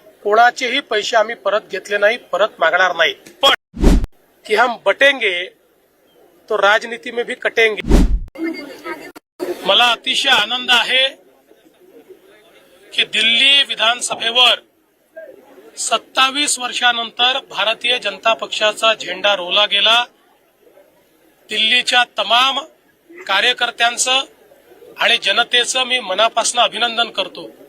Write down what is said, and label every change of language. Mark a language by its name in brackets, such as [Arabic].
[Marathi] कोणाचेही पैसे आम्ही परत घेतले नाही, परत मागणार नाही। [Hindi] पण कि हम बटेंगे तो राजनीति में भी कटेंगे। [Marathi] मला अतिशय आनंद आहे की दिल्ली विधानसभेवर 27 वर्षानंतर भारतीय जनता पक्षाचा झेंडा रोवला गेला। दिल्लीच्या तमाम कार्यकर्त्यांचं आणि जनतेचं मी मनापासून अभिनंदन करतो।